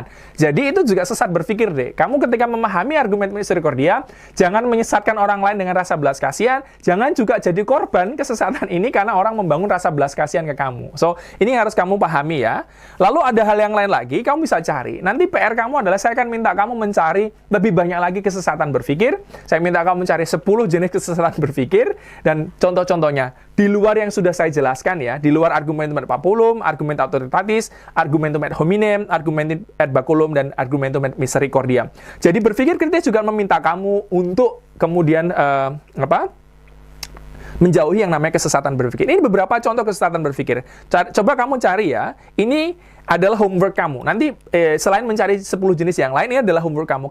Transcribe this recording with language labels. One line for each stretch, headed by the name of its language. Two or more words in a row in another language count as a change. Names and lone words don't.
Indonesian: Jadi itu juga sesat berpikir deh. Kamu ketika memahami argumen misericordia, jangan menyesatkan orang lain dengan rasa belas kasihan, jangan juga jadi korban kesesatan ini karena orang membangun rasa belas kasihan ke kamu. So, ini harus kamu pahami ya. Lalu ada hal yang lain lagi, kamu bisa cari. Nanti PR kamu adalah saya akan minta kamu mencari lebih banyak lagi kesesatan berpikir. Saya minta kamu mencari 10 jenis kesesatan berpikir dan contoh-contohnya di luar yang sudah saya jelaskan ya, di luar
Latin: argumentum ad populum, argumentum autoritatis, argumentum ad hominem, argumentum ad baculum,
Indonesian: dan
Latin: argumentum ad misericordia.
Indonesian: Jadi berpikir kritis juga meminta kamu untuk kemudian menjauhi yang namanya kesesatan berpikir. Ini beberapa contoh kesesatan berpikir. Coba kamu cari ya. Ini adalah homework kamu. Nanti selain mencari 10 jenis yang lain, ini adalah homework kamu.